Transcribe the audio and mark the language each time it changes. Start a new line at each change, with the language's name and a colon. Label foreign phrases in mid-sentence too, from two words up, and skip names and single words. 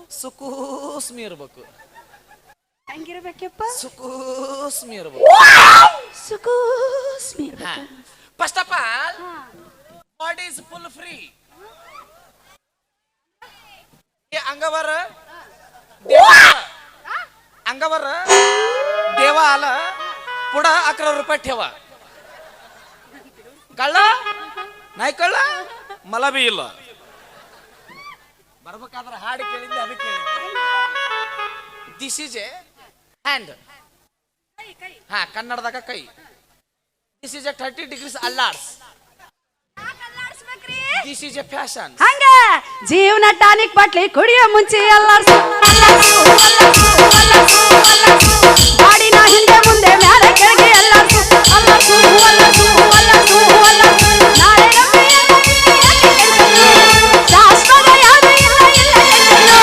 Kannada: ಸುಕೂಸ್ಮಿ ಇರ್ಬೇಕು. ಹೆಂಗಿರ್ಬೇಕಪ್ಪ? ಸುಕೂಸ್ಮಿ ಇರ್ಬೇಕು. ಸುಕೂಸ್ಮಿ.
English: first of all body is full free.
Marathi: ಅಂಗವರ अंगावर देवा आला पुढं 11 रुपये ठेवा. कळलं नाही? कळलं मला बी ಇಲ್ಲ.
Kannada: ಬರ್ಬೇಕಾದ್ರೆ ಹಾಡು ಕೇಳಿದ್ದೆ, ಅದಕ್ಕೆ
English: this is a hand.
Kannada: ಹಾ, ಕನ್ನಡದಾಗ ಕೈ.
English: this is a 30 degrees ಅಲ್ಲಾಡ್ಸ್. this is a fashion.
Kannada: ಹಂಗ ಜೀವನ ಟಾನಿಕ್ ಬಾಟ್ಲಿ ಕುಡಿಯೋ ಮುಂಚೆ ಅಲ್ಲಾಡ್ಸು, ಗಾಡಿನ ಹಿಂದೆ ಮುಂದೆ ಮ್ಯಾಲೆ ಕೆಳಗೆ ಅಲ್ಲಾಡ್ಸು, ಅಲ್ಲಾಡ್ಸು, ಅಲ್ಲಾಡ್ಸು, ಅಲ್ಲಾಡ್ಸು, ಅಲ್ಲಾಡ್ಸು. ನಾಳೆ ನಮ್ಮ ಶಾಶ್ವತ ಯಾವುದು ಇಲ್ಲ, ಇಲ್ಲ ಎಂದನು.